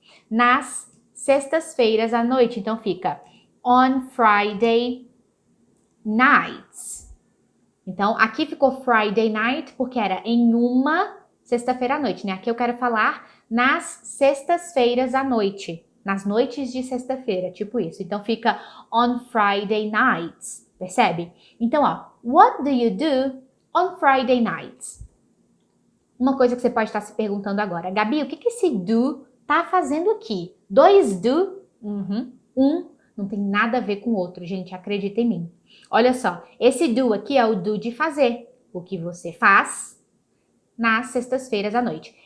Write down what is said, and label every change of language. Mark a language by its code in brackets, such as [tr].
[pt] Nas sextas-feiras à noite. Então, fica [en] on Friday nights. [pt] Então, aqui ficou Friday night, porque era em uma sexta-feira à noite, né? Aqui eu quero falar nas sextas-feiras à noite. Nas noites de sexta-feira, tipo isso. Então, fica [en] on Friday nights, [pt] percebe? Então, ó, [en] what do you do on Friday nights? [pt] Uma coisa que você pode estar se perguntando agora. Gabi, o que esse do tá fazendo aqui? Dois do? Não tem nada a ver com o outro, gente, acredita em mim. Olha só, esse do aqui é o do de fazer, o que você faz nas sextas-feiras à noite.